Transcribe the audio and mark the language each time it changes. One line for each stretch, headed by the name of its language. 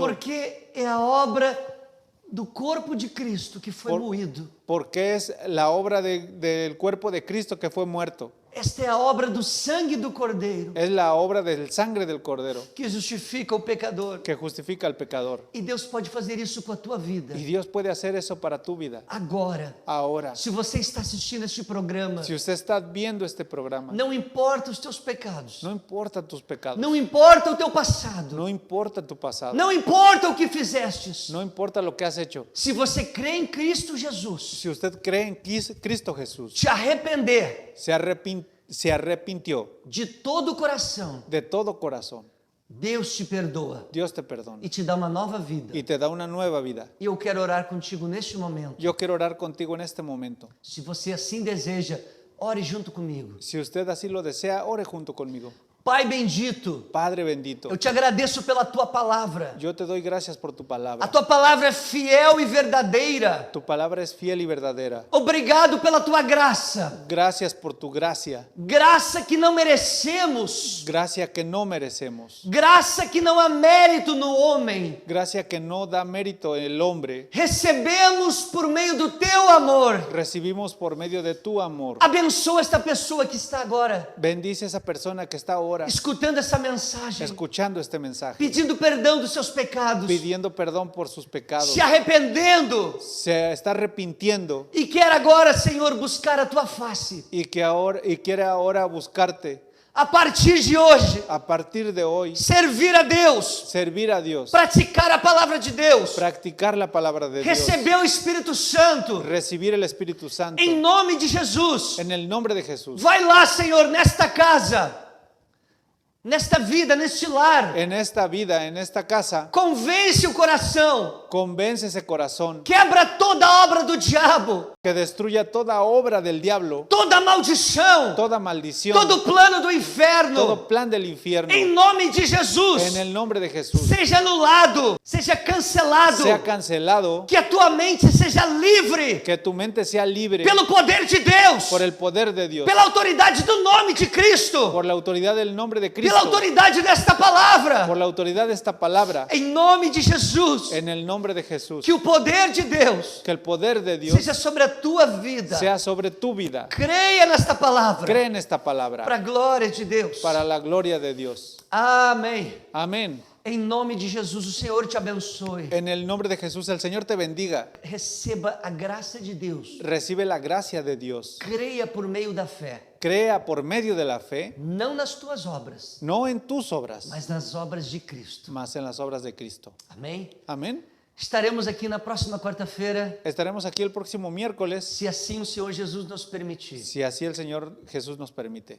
Portuguese: porque é a obra do corpo de Cristo que foi moído.
Spanish: porque es la obra del cuerpo de Cristo que fue muerto.
Portuguese: Esta é a obra do sangue do Cordeiro
Spanish: Es la obra del sangre del Cordero
Portuguese: que justifica o pecador.
Spanish: que justifica al pecador.
Portuguese: E Deus pode fazer isso com a tua vida.
Spanish: Y Dios puede hacer eso para tu vida.
Portuguese: Agora,
Spanish: Ahora,
Portuguese: se você está assistindo este programa,
Spanish: si usted está viendo este programa,
Portuguese: não importa os teus pecados,
Spanish: no importa tus pecados,
Portuguese: não importa o teu passado,
Spanish: no importa tu pasado,
Portuguese: não importa o que fizestes.
Spanish: no importa lo que has hecho.
Portuguese: Se você crê em Cristo Jesus,
Spanish: Si usted cree en Cristo Jesús,
Portuguese: te arrepender
Spanish: se arrepintió
Portuguese: de todo o coração,
Spanish: de todo corazón,
Portuguese: Deus te perdoa
Spanish: Dios te perdona
Portuguese: e te dá uma nova vida.
Spanish: y te da una nueva vida.
Portuguese: E eu quero orar contigo neste momento.
Spanish: Yo quiero orar contigo en este momento.
Portuguese: Se você assim deseja, ore junto comigo.
Spanish: Si usted así lo desea, ore junto conmigo.
Portuguese: Pai bendito,
Spanish: Padre bendito,
Portuguese: eu te agradeço pela tua palavra.
Spanish: yo te doy gracias por tu
Portuguese: A
Spanish: palabra.
Portuguese: tua palavra é fiel e verdadeira.
Spanish: Tu palabra es fiel y verdadera.
Portuguese: Obrigado pela tua graça.
Spanish: Gracias por tu gracia,
Portuguese: Graça que não merecemos.
Spanish: gracia que no merecemos,
Portuguese: Graça que não há mérito no homem.
Spanish: gracia que no da mérito el hombre,
Portuguese: Recebemos por meio do teu amor.
Spanish: recibimos por medio de tu amor.
Portuguese: Abençoa esta pessoa que está agora
Spanish: Bendice a esa persona que está ahora
Portuguese: escutando essa mensagem,
Spanish: escuchando este mensaje,
Portuguese: pedindo perdão dos seus pecados,
Spanish: pidiendo perdón por sus pecados,
Portuguese: se arrependendo
Spanish: se está arrepintiendo
Portuguese: e quer agora, Senhor, buscar a tua face.
Spanish: y quiere ahora buscarte.
Portuguese: A partir de hoje,
Spanish: A partir de hoy,
Portuguese: servir a Deus,
Spanish: servir a Dios,
Portuguese: praticar a palavra de Deus,
Spanish: practicar la palabra de Dios,
Portuguese: receber o Espírito Santo,
Spanish: recibir el Espíritu Santo
Portuguese: em nome de Jesus.
Spanish: en el nombre de Jesús.
Portuguese: Vai lá, Senhor, nesta casa, nesta vida, neste lar.
Spanish: En esta vida, en esta casa,
Portuguese: Convence o coração,
Spanish: convence ese corazón
Portuguese: quebra toda a obra do diabo,
Spanish: que destruya toda obra del diablo,
Portuguese: toda maldição,
Spanish: toda maldición,
Portuguese: todo plano do inferno.
Spanish: todo plan del infierno.
Portuguese: Em nome de Jesus,
Spanish: En el nombre de Jesús,
Portuguese: seja anulado, seja cancelado,
Spanish: sea cancelado,
Portuguese: que a tua mente seja livre
Spanish: que tu mente sea libre
Portuguese: pelo poder de Deus,
Spanish: por el poder de Dios,
Portuguese: pela autoridade do nome de Cristo,
Spanish: por la autoridad del nombre de
Portuguese: pela
Spanish: Cristo,
Portuguese: autoridade desta palavra.
Spanish: por la autoridad de esta palabra,
Portuguese: Em nome de Jesus,
Spanish: en el nombre de Jesús.
Portuguese: que o poder de Deus
Spanish: Que el poder de Dios
Portuguese: seja sobre a tua vida.
Spanish: sea sobre tu vida.
Portuguese: Creia nesta palavra,
Spanish: Cree en esta palabra
Portuguese: para a glória de Deus.
Spanish: para la gloria de Dios.
Portuguese: Amém.
Spanish: Amén.
Portuguese: Em nome de Jesus, o Senhor te abençoe.
Spanish: En el nombre de Jesús, el Señor te bendiga.
Portuguese: Receba a graça de Deus.
Spanish: Recibe la gracia de Dios.
Portuguese: Creia por meio da fé,
Spanish: Crea por medio de la fe,
Portuguese: não nas tuas obras,
Spanish: no en tus obras,
Portuguese: mas nas obras de Cristo.
Spanish: mas en las obras de Cristo.
Portuguese: Amém?
Spanish: Amén.
Portuguese: Estaremos aqui na próxima quarta-feira,
Spanish: Estaremos aquí el próximo miércoles,
Portuguese: se assim o Senhor Jesus nos permitir.
Spanish: si así el Señor Jesús nos permite.